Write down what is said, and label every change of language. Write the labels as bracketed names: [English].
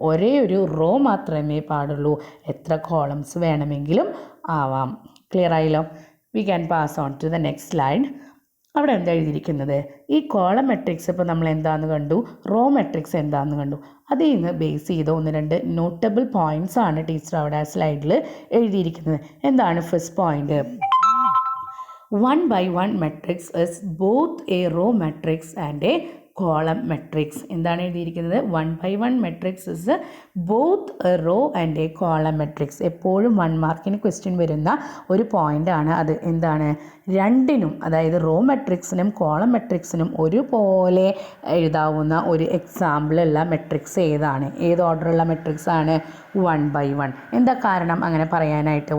[Malayalam] ഒരേ ഒരു റോ മാത്രമേ പാടുള്ളൂ. എത്ര കോളംസ് വേണമെങ്കിലും ആവാം. ക്ലിയർ ആയല്ലോ. [English] We can pass on to the next slide. [Malayalam] അവിടെ എന്താ എഴുതിയിരിക്കുന്നത്? ഈ കോളം മെട്രിക്സ് ഇപ്പോൾ നമ്മൾ എന്താണെന്ന് കണ്ടു, റോ മെട്രിക്സ് എന്താണെന്ന് കണ്ടു. അതിൽ നിന്ന് ബേസ് ചെയ്ത 1-2 നോട്ടബിൾ പോയിൻറ്റ്സ് ആണ് ടീച്ചർ അവിടെ ആ സ്ലൈഡിൽ എഴുതിയിരിക്കുന്നത്. എന്താണ് first point? [English] 1/1 matrix is both a row matrix and a column matrix. [Malayalam] എന്താണ് എഴുതിയിരിക്കുന്നത്? [English] 1/1 matrix is both a row and a column matrix. [Malayalam] എപ്പോഴും 1 മാർക്കിന് ക്വസ്റ്റ്യൻ വരുന്ന ഒരു പോയിൻ്റാണ് അത്. എന്താണ്? രണ്ടിനും, അതായത് റോ മെട്രിക്സിനും കോളം മെട്രിക്സിനും ഒരുപോലെ എഴുതാവുന്ന ഒരു എക്സാമ്പിളുള്ള മെട്രിക്സ് ഏതാണ്? ഏത് ഓർഡറുള്ള മെട്രിക്സ് ആണ്? 1/1. എന്താ കാരണം അങ്ങനെ പറയാനായിട്ട്?